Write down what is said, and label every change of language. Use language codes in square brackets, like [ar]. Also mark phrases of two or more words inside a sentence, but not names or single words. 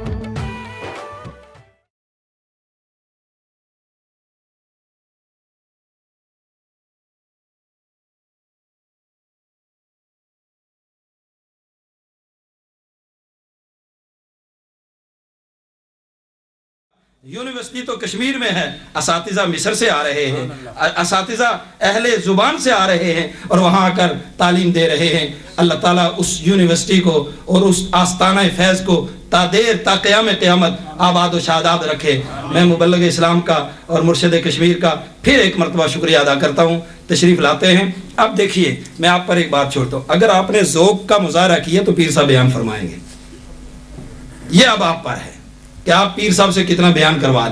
[ur] یونیورسٹی تو کشمیر میں ہے، اساتذہ مصر سے آ رہے ہیں، اساتذہ اہل زبان سے آ رہے ہیں اور وہاں آ کر تعلیم دے رہے ہیں۔ اللہ تعالیٰ اس یونیورسٹی کو اور اس آستانہ فیض کو تا دیر تا قیام قیامت آباد و شاداب رکھے۔ میں مبلغ اسلام کا اور مرشد کشمیر کا پھر ایک مرتبہ شکریہ ادا کرتا ہوں، تشریف لاتے ہیں۔ اب دیکھیے، میں آپ پر ایک بات چھوڑتا ہوں، اگر آپ نے ذوق کا مظاہرہ کیا تو پیر صاحب بیان فرمائیں گے، یہ اب آپ پر ہے کہ آپ پیر صاحب سے کتنا بیان کروائیں۔